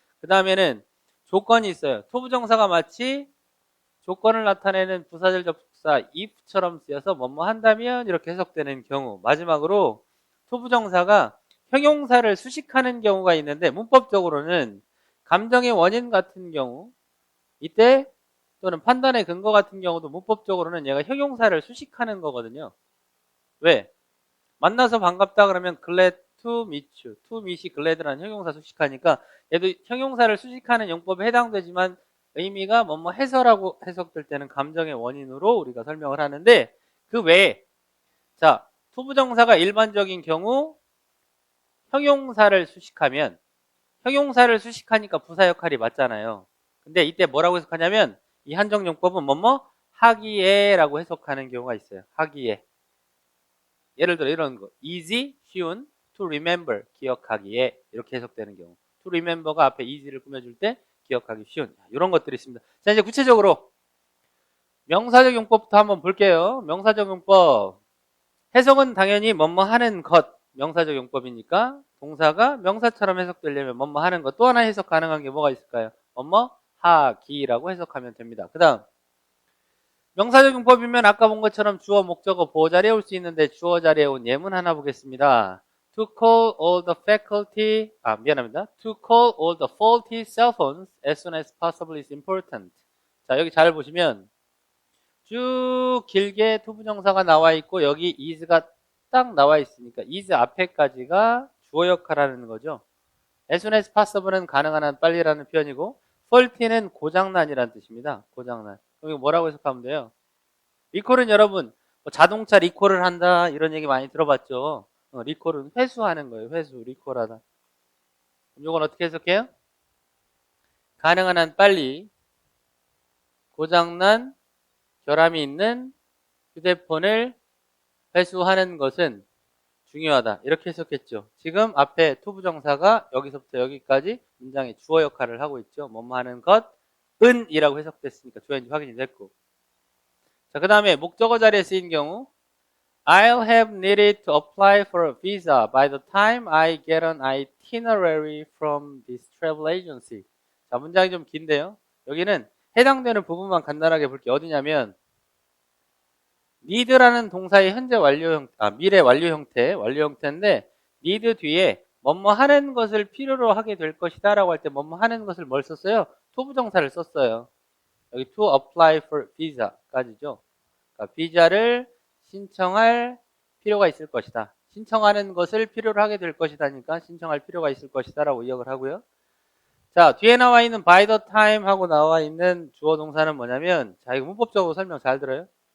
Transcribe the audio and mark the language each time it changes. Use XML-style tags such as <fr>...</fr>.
<ko>그 다음에는 조건이 있어요. 투부정사가 마치 조건을 나타내는 부사절 접속사 if처럼 쓰여서 뭐뭐 한다면 이렇게 해석되는 경우. 마지막으로 투부정사가 형용사를 수식하는 경우가 있는데 문법적으로는 감정의 원인 같은 경우 이때 또는 판단의 근거 같은 경우도 문법적으로는 얘가 형용사를 수식하는 거거든요. 왜? 만나서 반갑다 그러면</ko> <en>glad to meet you.</en> <ko>to meet이 glad라는 형용사 수식하니까 얘도 형용사를 수식하는 용법에 해당되지만 의미가 뭐뭐 해서라고 해석될 때는 감정의 원인으로 우리가 설명을 하는데 그 외에 자 투부정사가 일반적인 경우 형용사를 수식하니까 부사 역할이 맞잖아요. 근데 이때 뭐라고 해석하냐면 이 한정용법은 뭐뭐 하기에 라고 해석하는 경우가 있어요. 하기에. 예를 들어 이런 거 easy, 쉬운, to remember, 기억하기에 이렇게 해석되는 경우. to remember가 앞에 easy를 꾸며줄 때 기억하기 쉬운 이런 것들이 있습니다. 자 이제 구체적으로 명사적 용법부터 한번 볼게요. 명사적 용법 해석은 당연히 뭐뭐 하는 것 명사적 용법이니까 동사가 명사처럼 해석되려면 뭐뭐 하는 것. 또 하나 해석 가능한 게 뭐가 있을까요? 뭐뭐 하기라고 해석하면 됩니다. 그 다음 명사적 용법이면 아까 본 것처럼 주어, 목적어, 보호 자리에 올 수 있는데 주어 자리에 온 예문 하나 보겠습니다.</ko> <en>To call all the faculty,</en> <ko>미안합니다.</ko> <en>To call all the faulty cell phones as soon as possible is important.</en> <ko>자, 여기 잘 보시면 쭉 길게 투부정사가 나와 있고 여기 is가 딱 나와 있으니까 is 앞에까지가 주어 역할을 하는 거죠.</ko> <en>As soon as possible</en> <ko>은 가능한 한 빨리라는 표현이고 faulty는 고장난이라는 뜻입니다. 고장난. 그럼 이거 뭐라고 해석하면 돼요? 리콜은 여러분 뭐 자동차 리콜을 한다 이런 얘기 많이 들어봤죠. 리콜은 회수하는 거예요. 회수, 리콜하다. 그럼 이건 어떻게 해석해요? 가능한 한 빨리 고장난 결함이 있는 휴대폰을 회수하는 것은 중요하다. 이렇게 해석했죠. 지금 앞에 투부정사가 여기서부터 여기까지 문장의 주어 역할을 하고 있죠. 뭐뭐 하는 것은 이라고 해석됐으니까 주어인지 확인이 됐고. 자, 그 다음에 목적어 자리에 쓰인 경우</ko> <en>I'll have needed to apply for a visa by the time I get an itinerary from this travel agency.</en> <ko>자, 문장이 좀 긴데요. 여기는 해당되는 부분만 간단하게 볼게요. 어디냐면 need라는 동사의 현재 완료 형태, 미래 완료 형태인데 need 뒤에 뭐뭐 하는 것을 필요로 하게 될 것이다 라고 할 때 뭐뭐 하는 것을 뭘 썼어요? 투부정사를 썼어요. 여기</ko> <en>to apply for visa</en> <ko>까지죠. 그러니까 비자를 신청할 필요가 있을 것이다. 신청하는 것을 필요로 하게 될 것이다니까 신청할 필요가 있을 것이다 라고 의역을 하고요. 자, 뒤에 나와 있는 by the time 하고 나와 있는 주어 동사는 뭐냐면 자, 이거 문법적으로 설명 잘 들어요.</ko>